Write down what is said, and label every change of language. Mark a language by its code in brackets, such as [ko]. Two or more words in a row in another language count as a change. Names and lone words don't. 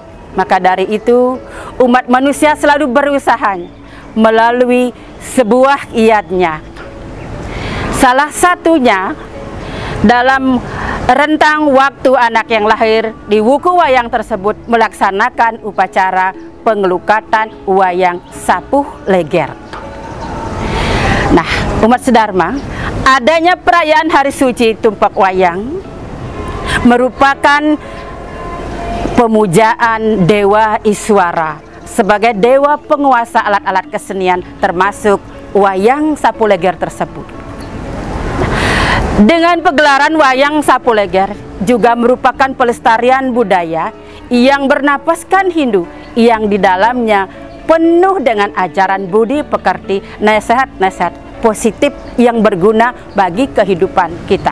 [id] Maka dari itu, umat manusia selalu berusaha melalui sebuah iadnya. Salah satunya dalam rentang waktu anak yang lahir di wuku wayang tersebut melaksanakan upacara pengelukatan wayang sapuh leger. Nah, umat sedharma, adanya perayaan hari suci tumpak wayang merupakan pemujaan Dewa Iswara sebagai dewa penguasa alat-alat kesenian termasuk wayang sapuh leger tersebut. Dengan pegelaran wayang sapuh leger juga merupakan pelestarian budaya yang bernapaskan Hindu yang di dalamnya penuh dengan ajaran budi pekerti, nasihat-nasihat positif yang berguna bagi kehidupan kita.